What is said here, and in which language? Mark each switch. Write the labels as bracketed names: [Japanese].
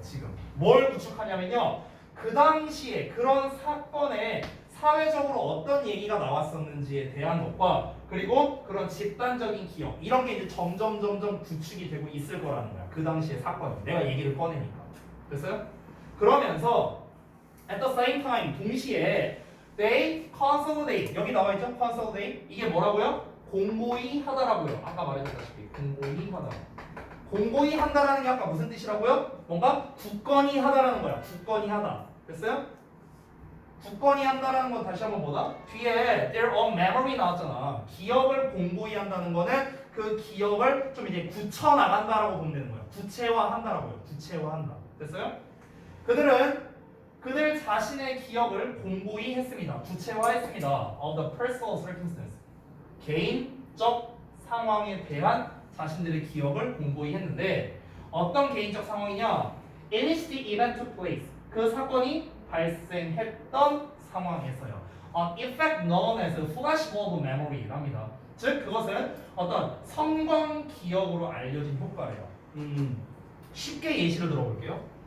[Korean] 지금 뭘 구축하냐면요. 그 당시에 그런 사건에 사회적으로 어떤 얘기가 나왔었는지에 대한 것과 그리고 그런 집단적인 기억 이런 게 이제 점점 구축이 되고 있을 거라는 거야. 그 당시의 사건이 내가 얘기를 꺼내니까. 됐어요? 그러면서 [English] at the same time [Korean] 동시에 [English] they consolidate [Korean] 여기 나와 있죠? consolidate 이게 뭐라고요? 공고히 하다라고요. 아까 말해줬다시피 공고히 하다. 공고히 한다라는 게 아까 무슨 뜻이라고요? 뭔가 굳건히 하다라는 거야. 굳건히 하다. 됐어요? 굳건히 한다라는 건 다시 한번 뭐다? 뒤에 [English] their own memory [Korean] 나왔잖아. 기억을 공고히 한다는 거는 그 기억을 좀 이제 굳혀 나간다라고 보면 되는 거야. 구체화한다라고요. 구체화한다. 됐어요? 그들 자신의 기억을 공고히 했습니다. 구체화했습니다. [English] of the personal circumstance. [Korean] 개인적 상황에 대한 자신들의 기억을 공고히 했는데 어떤 개인적 상황이냐? [English] In which the event took place. [Korean] 그 사건이 발생했던 상황에서요. [English] An effect known as flash mob memory랍니다. [Korean] 즉 그것은 어떤 성광 기억으로 알려진 효과예요. 쉽게 예시를 들어볼게요.